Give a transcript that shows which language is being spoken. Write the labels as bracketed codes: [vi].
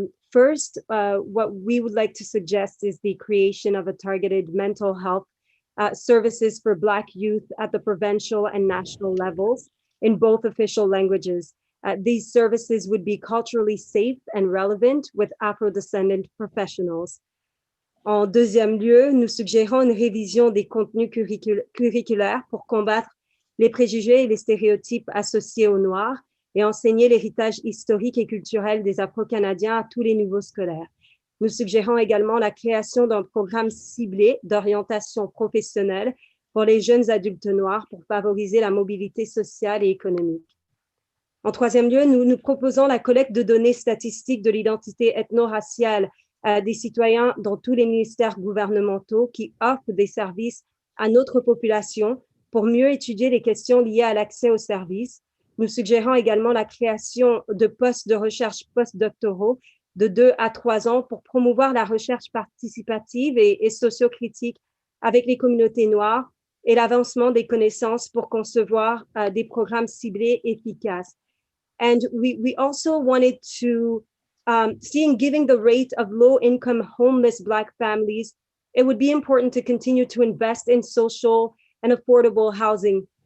[en] First, what we would like to suggest is the creation of a targeted mental health services for Black youth at the provincial and national levels in both official languages. These services would be culturally safe and relevant with Afro-descendant professionals. [fr] En deuxième lieu, nous suggérons une révision des contenus curriculaires pour combattre les préjugés et les stéréotypes associés aux Noirs et enseigner l'héritage historique et culturel des Afro-Canadiens à tous les niveaux scolaires. Nous suggérons également la création d'un programme ciblé d'orientation professionnelle pour les jeunes adultes noirs pour favoriser la mobilité sociale et économique. En troisième lieu, nous proposons la collecte de données statistiques de l'identité ethno-raciale des citoyens dans tous les ministères gouvernementaux qui offrent des services à notre population pour mieux étudier les questions liées à l'accès aux services. Nous suggérons également la création de postes de recherche postdoctoraux de 2 à 3 ans pour promouvoir la recherche participative et sociocritique avec les communautés noires et l'avancement des connaissances pour concevoir des programmes ciblés efficaces. [en] And we also wanted to, given the rate of low-income homeless Black families, it would be important to continue to invest in social and affordable housing.